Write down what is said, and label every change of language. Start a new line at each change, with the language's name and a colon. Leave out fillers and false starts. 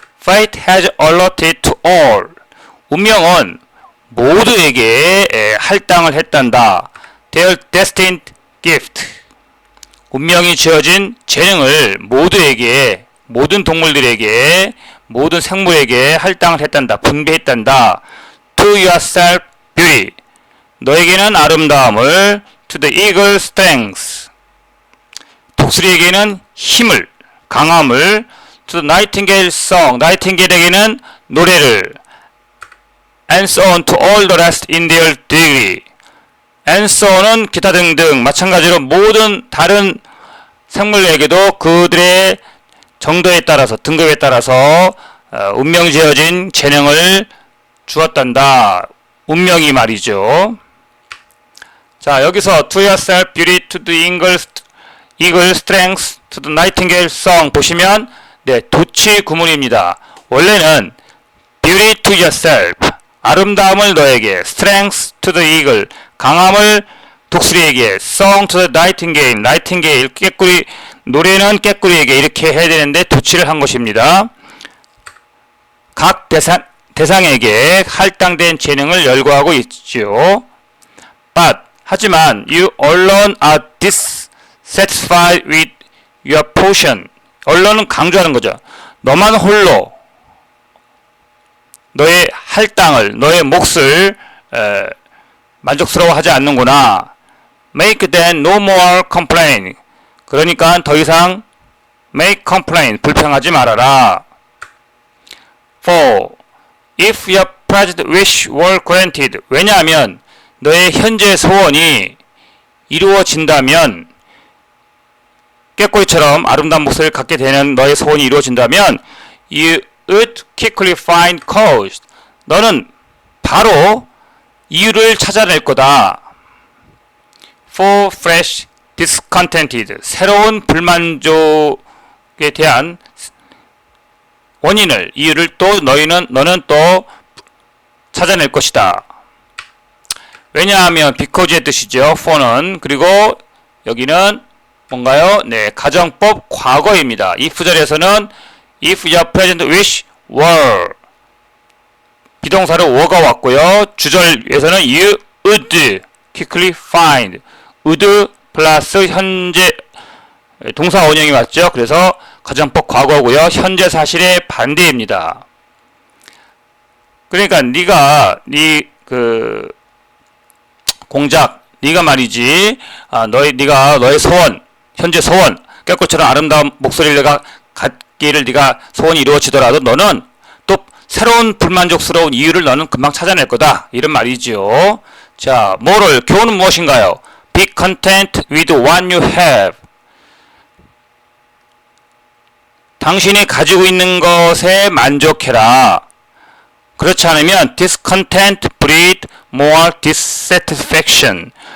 English: Fate has allotted to all.
Korean: 운명은 모두에게 할당을 했단다.
English: Their destined gift.
Korean: 운명이 주어진 재능을 모두에게, 모든 동물들에게, 모든 생물에게 할당을 했단다. 분배했단다.
English: To yourself beauty.
Korean: 너에게는 아름다움을.
English: To the eagle strength.
Korean: 독수리에게는 힘을, 강함을.
English: To the nightingale song.
Korean: 나이팅게일에게는 노래를.
English: And so on to all the rest in their degree. And so on
Korean: 은 기타 등등 마찬가지로 모든 다른 생물에게도 그들의 정도에 따라서 등급에 따라서 운명 지어진 재능을 주었단다. 운명이 말이죠. 자 여기서
English: to yourself beauty to the eagle strength to the nightingale song
Korean: 보시면 도치 구문입니다. 원래는
English: beauty to yourself
Korean: 아름다움을 너에게
English: strength to the eagle
Korean: 강함을 독수리에게
English: song to the nightingale
Korean: 꾀꼬리 노래는 꾀꼬리에게 이렇게 해야 되는데 도치를 한 것입니다. 각 대상에게 할당된 재능을 열거하고 있지요.
English: But
Korean: 하지만
English: you alone are dissatisfied with your portion.
Korean: 언론은 강조하는 거죠. 너만 홀로 너의 할당을, 너의 몫을 만족스러워하지 않는구나.
English: Make then no more complain.
Korean: 그러니까 더 이상
English: make complain,
Korean: 불평하지 말아라.
English: For if your present wish were granted.
Korean: 왜냐하면 너의 현재 소원이 이루어진다면 꾀꼬리처럼 아름다운 목소리를 갖게 되는 너의 소원이 이루어진다면
English: you would quickly find cause.
Korean: 너는 바로 이유를 찾아낼 거다.
English: For fresh discontented.
Korean: 새로운 불만족에 대한 원인을, 이유를 또 너는 또 찾아낼 것이다. 왜냐하면 because의 뜻이죠. for는. 그리고 여기는 뭔가요? 가정법 과거입니다. if 절에서는
English: if your present wish were
Korean: 비동사로 were가 왔고요. 주절에서는
English: you would quickly find
Korean: would 플러스 현재 동사 원형이 왔죠. 그래서 가정법 과거고요. 현재 사실의 반대입니다. 그러니까 그 공작, 네가 말이지, 네가 너의 소원, 현재 소원, 깨꽃처럼 아름다운 목소리를 내가 갖기를 네가 소원이 이루어지더라도 너는 또 새로운 불만족스러운 이유를 너는 금방 찾아낼 거다. 이런 말이지요. 자, 모럴, 교훈은 무엇인가요?
English: Be content with what you have.
Korean: 당신이 가지고 있는 것에 만족해라. 그렇지 않으면
English: discontent breed more dissatisfaction.